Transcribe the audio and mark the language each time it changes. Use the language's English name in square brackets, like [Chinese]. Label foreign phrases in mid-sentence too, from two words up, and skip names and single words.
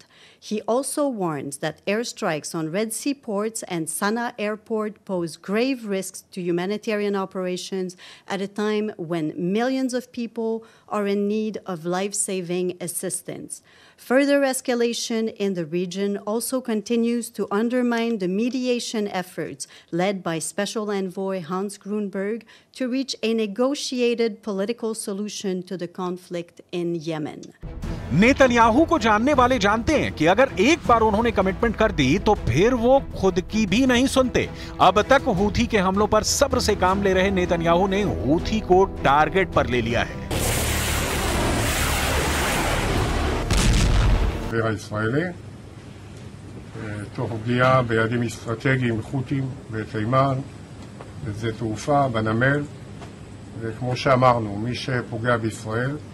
[English] He also warns that airstrikes on Red Sea ports and Sana'a airport pose grave risks to humanitarian operations at a time when millions of people are in need of life-saving assistance. Further escalation in the region also continues to undermine the mediation efforts led by Special Envoy Hans Grunberg to reach a negotiated political solution to the conflict in Yemen. [Hindi] नेतन्याहू को जानने वाले जानते हैं कि अगर एक बार उन्होंने कमिटमेंट कर दी तो फिर वो खुद की भी नहीं सुनते। अब तक हूथी के हमलों पर सब्र से काम ले रहे नेतन्याहू ने हूथी को टारगेट पर ले लिया है। [Hebrew] הישראלי, תוך פגיעה ביעדים אסטרטגיים חות'ים בתימן, בשדה תעופה, בנמל, וכמו שאמרנו, מי שפוגע בישראל